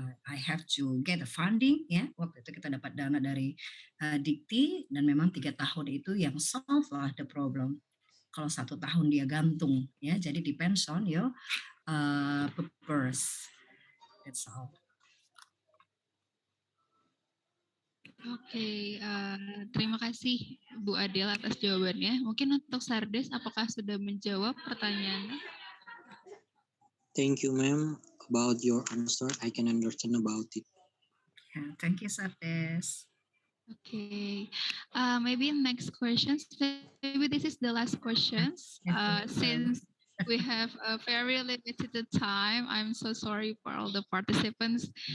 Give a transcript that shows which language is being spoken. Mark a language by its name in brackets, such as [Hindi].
[English] I have to get the funding, ya. [Indonesian] Waktu itu kita dapat dana dari Dikti, dan memang 3 tahun itu yang solve lah [English] the problem. [Indonesian] Kalau 1 tahun dia gantung, ya. [English] Jadi depends on your purpose. That's all. [Indonesian] Oke, terima kasih Bu Adel atas jawabannya. Mungkin untuk Sardes, apakah sudah menjawab pertanyaannya? [English] Thank you, ma'am. About your answer, I can understand about it. Yeah, thank you, Sardes. Okay, maybe next questions. Maybe this is the last questions. Since we have a very limited time, I'm so sorry for all the participants.